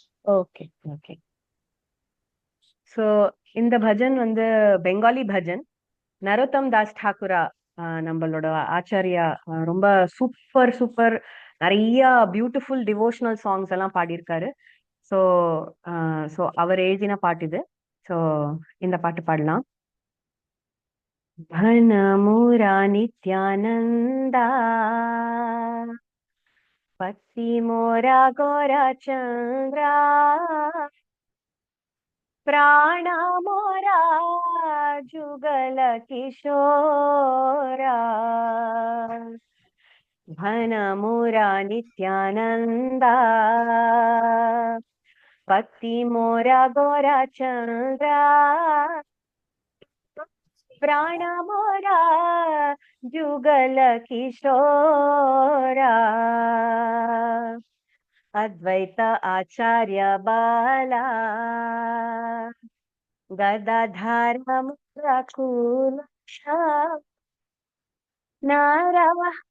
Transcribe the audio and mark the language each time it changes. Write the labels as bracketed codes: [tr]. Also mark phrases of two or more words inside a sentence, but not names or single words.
[en] okay okay. so [ta] இந்த பஜன் வந்து பெங்காலி பஜன். நரோத்தம் தாஸ் டாக்குரா நம்மளோட ஆச்சாரியா ரொம்ப [en] super super [ta] நிறைய [en] beautiful devotional songs [ta] எல்லாம் பாடியிருக்காரு. [en] so so [ta] அவர் எழுதின பாட்டு இது. ஸோ இந்த பாட்டு பாடலாம். [bn] ঘনমুরা নিত্যানন্দা পতি মোরা গোরা চন্দ্রা প্রাণ মোরা জুগল কিশোরা ঘনমুরা নিত্যানন্দা পতি মোরা গোরা চন্দ্রা প্রাণ মোরা জুগল কিশোরা অদ্বৈত আচার্য বালা গদাধর মুকুল নারব